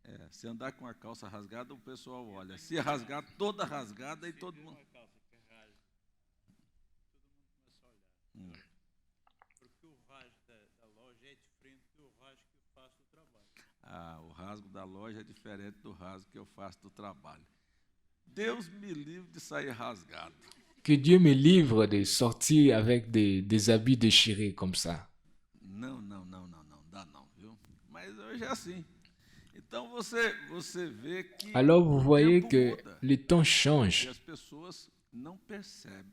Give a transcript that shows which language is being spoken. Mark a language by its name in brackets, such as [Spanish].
[Portuguese] Se andar com a calça rasgada, o pessoal olha. Se rasgar, toda rasgada e todo mundo... O rasgo da loja é diferente do rasgo que eu faço do trabalho. Deus me livre de sair rasgado. [French] Que Dieu me livre de sortir avec des habits déchirés comme ça. [Portuguese] Não, dá não, viu? Mas hoje é assim. Então você vê que [French] alors vous voyez que le temps change. [Portuguese] E as pessoas não percebem.